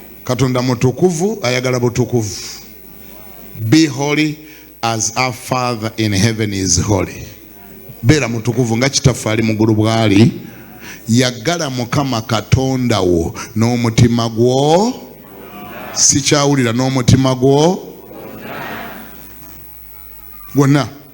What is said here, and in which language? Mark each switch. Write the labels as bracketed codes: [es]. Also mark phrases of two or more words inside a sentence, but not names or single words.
[lg] Katonda mutukuvu, ayagala butukuvu. [en] Be holy as our Father in heaven is holy. [lg] Beera mutukuvu nga Kitaffe ali mu ggulu bw'ali. Yagala Mukama Katonda wo n'omutima gwo. Sikyawulira, n'omutima gwo. Gwonna.